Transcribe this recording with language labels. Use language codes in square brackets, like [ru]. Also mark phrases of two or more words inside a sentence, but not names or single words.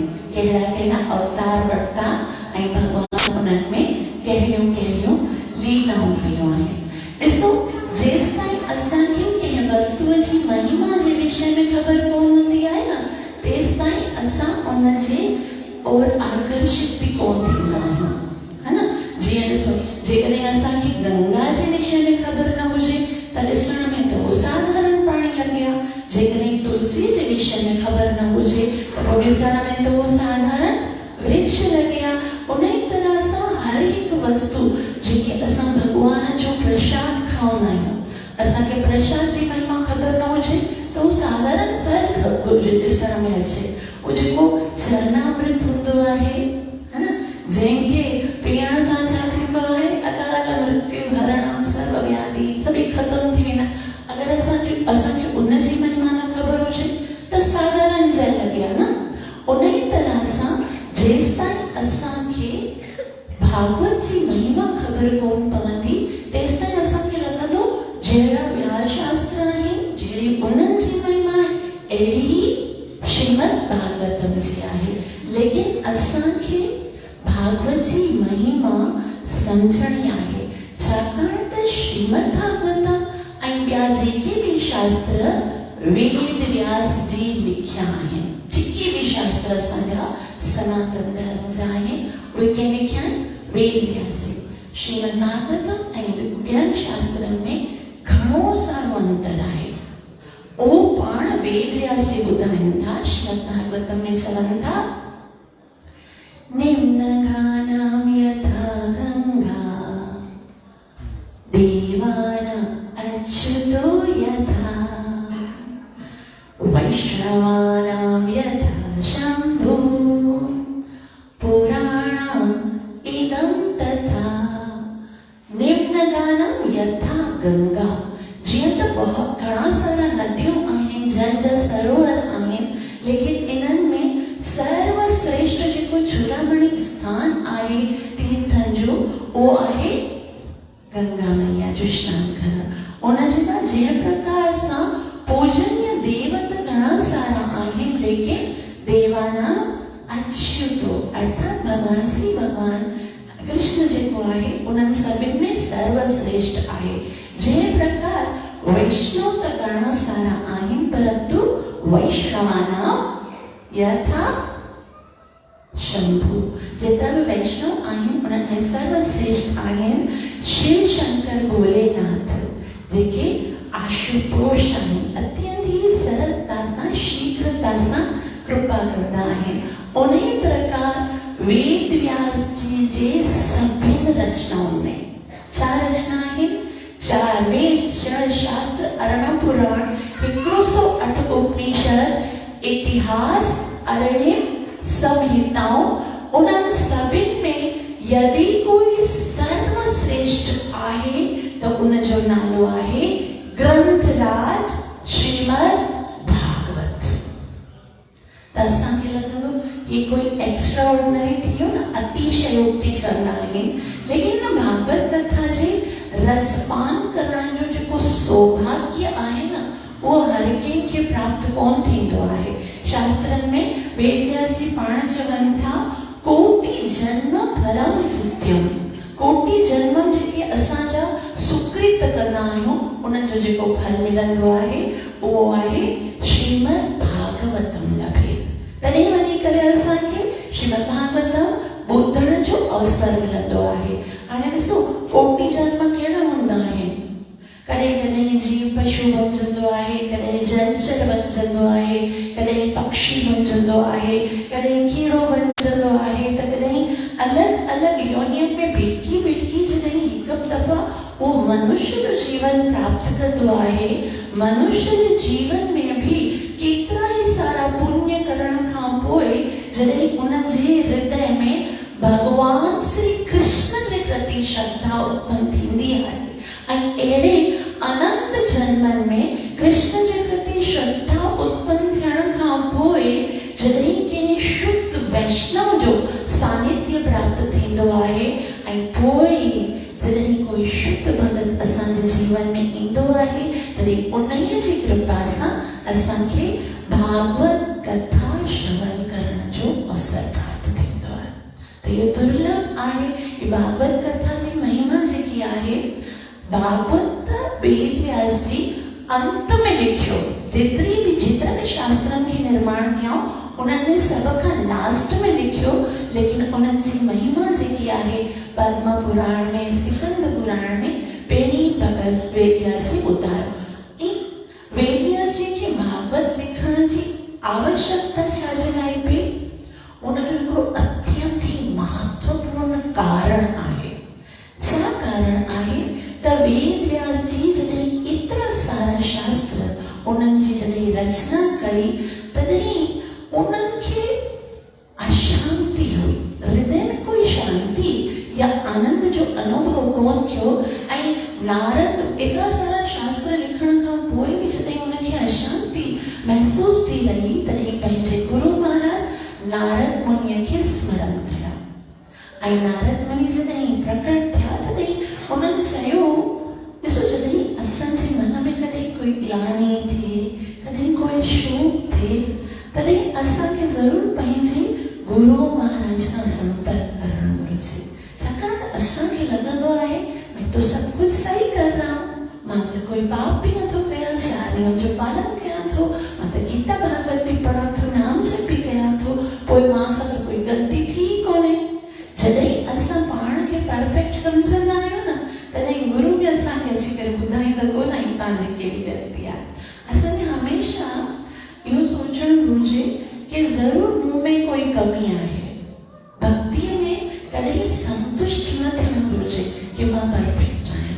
[sd] कहिड़ा कहिड़ा अवतार वरिता ऐं भगवान उन्हनि में कहिड़ियूं कहिड़ियूं लीलाऊं कयूं आहिनि। ॾिसो, जेसि ताईं असांखे कंहिं वस्तुअ जी महिमा जे विषय में ख़बर कोन हूंदी आहे न तेसि ताईं असां उनजे और आकर्षित भी कोन थींदा आहियूं, है न? जीअं ॾिसो, जेकॾहिं असांखे गंगा जे विषय में ख़बर न हुजे त ॾिसण में त उहो साधारण पाणी लॻे हा। जेकॾहिं तुलसी जे विषय में ख़बर न हुजे त पोइ ॾिसण में त उहो साधारण वृक्ष लॻे हा। उन ई तरह सां हर हिकु वस्तु जेके असां भगवान जो प्रसाद खाऊंदा आहियूं, असांखे प्रसाद जी महिमा ख़बर न हुजे त उहो साधारण फल ॾिसण में अचे। वो जेको चरणामृत हूंदो आहे, है न, जंहिंखे पीअण सां छा थींदो आहे? [sa] अकाल मृत्यु हरणम सर्व व्याधि [sd] सभई ख़तम थी वेंदा। अगरि असांखे उन जी महिमा न ख़बर हुजे त साधारण जल लॻे न। उन ई तरह सां जेसि ताईं असांखे भागवत जी महिमा ख़बर कोन पवंदी तेसि ताईं असांखे लॻंदो जहिड़ा ॿिया शास्त्र आहिनि, जहिड़ी उन्हनि जी महिमा आहे अहिड़ी ई श्रीमद् भागवतम जी आहे। लेकिन असांखे भागवत जी महिमा समझणी आहे, छाकाणि त श्रीमद् भागवतम ऐं ॿिया जेके बि शास्त्र वेद व्यास जी लिखिया आहिनि, जेके बि शास्त्र असांजा सनातन धर्म जा आहिनि उहे कंहिं लिखिया आहिनि? वेद व्यास जी। श्रीमद् भागवतम ऐं ॿियनि शास्त्रनि में घणो सारो अंतर आहे। वो पाण वेद व्यास जी ॿुधाइनि था। श्रीमद् भागवतम में चवनि था, [sa] निम्नगानां यथा गंगा देवानां अच्युतो यथा वैष्णवानां यथा शंभु पुराणम् इदं तथा। निम्नगानां यथा गंगा, [sd] जीअं त घणा सारा नदियूं आहिनि जंहिंजा सरोवर आहिनि, लेकिन इन्हनि में सर्वश्रेष्ठ जेको चूड़ामणि स्थान आहे तीर्थनि जो, उहो आहे गंगा मैया जो स्नान करणु। उनजे बाद जंहिं प्रकार सां पूजनीय देव त घणा सारा आहिनि, लेकिन [sa] देवाना अच्युतो [sd] अर्थात भगवान श्री भगवान कृष्ण जेको आहे उन्हनि सभिनि में सर्वश्रेष्ठ आहे। जंहिं प्रकार वैष्णव त घणा सारा आहिनि, [sa] परंतु वैष्णवानां यथा शंभु, [sd] जेतिरा बि वैष्णव आहिनि उन्हनि में सर्वश्रेष्ठ आहिनि शिव शंकर भोलेनाथ, जेके आशुतोष आहिनि, अत्यंत ही सरलता सां शीघ्रता सां कृपा कंदा आहिनि। उन्ही प्रकार वेद व्यास जी जे सभिनि रचनाउनि में 4 रचना आहिनि, 4 वेद, 6 शास्त्र, 18 पुराण, 108 उपनिषद, इतिहास, 18 संहिताओं, उन्हनि सभिनि में यदि कोई सर्वश्रेष्ठ आहे तो उनजो नालो आहे ग्रंथराज श्रीमद् भागवत। त असांखे लॻंदो ये कोई [en] extra ordinary [sd] थियो न, अतिशयोक्ति चवंदा आहिनि, लेकिन न भागवत कथा जे रसपान करण जो जेको सौभाग्य आहे न, वो हर कंहिंखे प्राप्त कोन थींदो आहे। शास्त्रनि में वेदव्यास जी पाण चवनि था [sa] कोटि जन्म फलम कृत्यम, [sd] कोटि जन्म जेके असांजा सुकृत कंदा आहियूं उन्हनि जो जेको फल मिलंदो आहे उहो आहे श्रीमद् भागवतम लभे। तॾहिं वञी करे असांखे श्रीमद् भागवतम ॿुधण जो अवसर मिलंदो आहे। हाणे ॾिसो कोटि जन्म कहिड़ा हूंदा आहिनि, कॾहिं कॾहिं जीव पशु बणजंदो आहे, कॾहिं जलचर बणजंदो आहे, कॾहिं पक्षी बणजंदो आहे, कॾहिं कीड़ो बणजंदो आहे, त कॾहिं अलॻि अलॻि योनियुनि में भिटकी भिटकी जॾहिं हिकु दफ़ा उहो मनुष्य जो जीवन प्राप्त कंदो आहे, मनुष्य जे जीवन में भी केतिरा ई सारा पुण्य करण खां पोइ जॾहिं उन जे हृदय में भगवान श्री कृष्ण जे प्रति श्रद्धा उत्पन्न थींदी आहे, ऐं अहिड़े अनंत जन्मनि में कृष्ण जे प्रति श्रद्धा उत्पन्न थियण खां पोइ जॾहिं कंहिं शुद्ध वैष्णव जो सानिध्य प्राप्त थींदो आहे, ऐं पोइ जॾहिं कोई शुद्ध भगत असांजे जीवन में ईंदो आहे, तॾहिं उन्हीअ जी कृपा सां असांखे भागवत कथा श्रवण करण जो अवसर प्राप्त थींदो आहे। त इहो दुर्लभ आहे। ही भागवत कथा जी महिमा जेकी आहे, भागवत वेद व्यास जी अंत में लिखियो, जेतिरा भी शास्त्रनि खे निर्माण कयो उन्हनि में सभ खां लास्ट में लिखियो, लेकिन उन्हनि जी महिमा जेकी आहे पद्म पुराण में, सिकंद पुराण में पहिरीं भगत वेद व्यास जी ॿुधायो। वेद व्यास जी खे भागवत लिखण जी आवश्यकता छा जे लाइ पई, उनजो हिकिड़ो अत्यंत ही महत्वपूर्ण कारण आहे। छा कारण आहे त वेद व्यास जी जॾहिं एतिरा सारा शास्त्र उन्हनि जी जॾहिं रचना कई, तॾहिं उन्हनि खे अशांति हुई, हृदय में कोई शांति या आनंद जो अनुभव कोन थियो, ऐं नारद एतिरा सारा शास्त्र लिखण खां पोइ बि जॾहिं उनखे अशांति महसूस थी रही, तॾहिं पंहिंजे गुरु महाराज नारद मुनिअ खे स्मरण कया, ऐं नारद मुनि जॾहिं प्रकट थिया तॾहिं उन्हनि चयो, ॾिसो जॾहिं असांजे मन में कॾहिं कोई ग्लानी थिए, कॾहिं कोई शोक थिए, तॾहिं असांखे ज़रूरु पंहिंजे गुरु महाराज खां संपर्क करणु घुरिजे। छाकाणि त असांखे लॻंदो आहे [hi] मैं तो सब कुछ सही कर रहा हूँ, [sd] मां त कोई पाप भी नथो कयां, 4 नियम जो पालन कयां थो, मां त गीता भागवत भी पढ़ां थो, नाम जप भी कयां थो, पोइ मां सां त कोई ग़लती थी कोन्हे। जॾहिं असां पाण खे परफेक्ट सम्झंदा आहियूं न, तॾहिं गुरु बि असांखे अची करे ॿुधाईंदा कोन आहिनि तव्हांजी कहिड़ी ग़लती आहे। असांखे हमेशह इहो सोचणु घुरिजे कि ज़रूरु मूं में कोई कमी आहे, भक्तीअ में कॾहिं संतुष्ट न थियणु घुरिजे कि मां परफेक्ट आहियां।